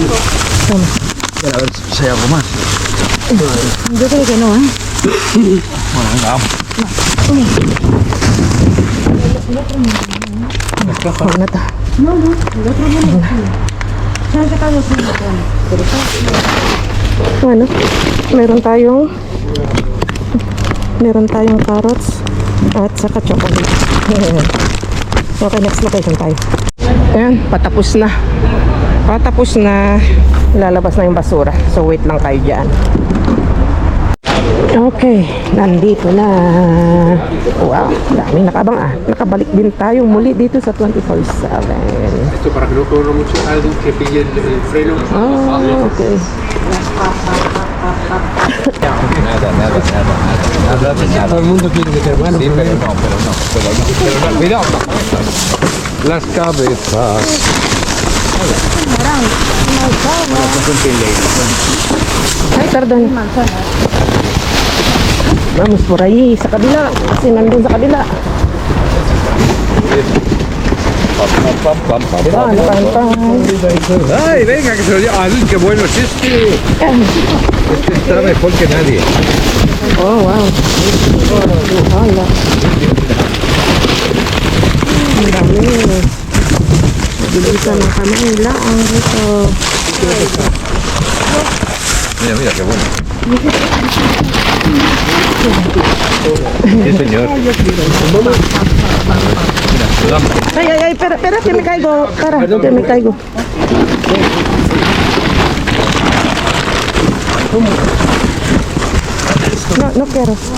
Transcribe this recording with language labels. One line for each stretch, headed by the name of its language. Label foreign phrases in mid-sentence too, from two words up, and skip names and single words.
Spanish: Toma. A ver si hay algo más. Yo creo que no, ¿eh? Bueno, venga, vamos. Nata. No, el otro no. Se han sacado su botón.
Filipino: Ano, meron tayong carrots at saka chocolate. Okay,
English: next location
Filipino: tayo. Ayan, patapos na. Lalabas na yung basura. So wait lang kayo dyan. Okay, nandito na. Wow, daming nakabang Nakabalik din tayo muli dito sa 24/7.
Spanish: Esto para que no corra mucho algo que pille el freno. Oh, okay. Todo el mundo quiere que te hermano. Sí, pero no. Cuidado. Las cabezas. Ay, perdón. Vamos por ahí,
Filipino: sa kabila. Kasi nandun sa kabila. Pan. Ay,
Spanish: venga, que se lo lleva. Ay, qué bueno es este. Este está mejor que nadie.
Filipino: Oh, wow. Hala. Ang dami. Bilisan na kami nila ang dito.
Spanish: Mira, qué bueno. Sí, señor. Ay, espera, que me caigo. Que me caigo. No quiero.